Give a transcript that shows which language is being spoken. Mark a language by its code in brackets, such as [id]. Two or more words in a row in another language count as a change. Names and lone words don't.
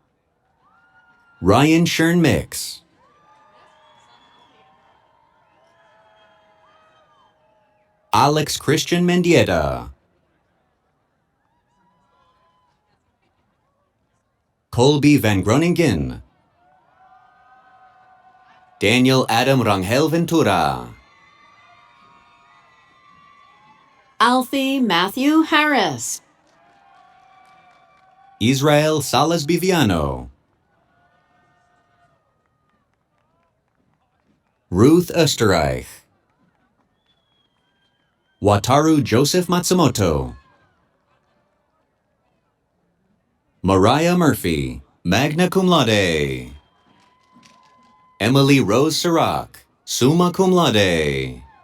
[en] Ryan Shern Mix. Alex Christian Mendieta. Colby Van Groningen. Daniel Adam Rangel Ventura. Alfie Matthew Harris. Israel Salas Biviano. Ruth Österreich. Wataru Joseph Matsumoto. Mariah Murphy, [la] magna cum laude. [en] Emily Rose Sirac, [la] summa cum laude.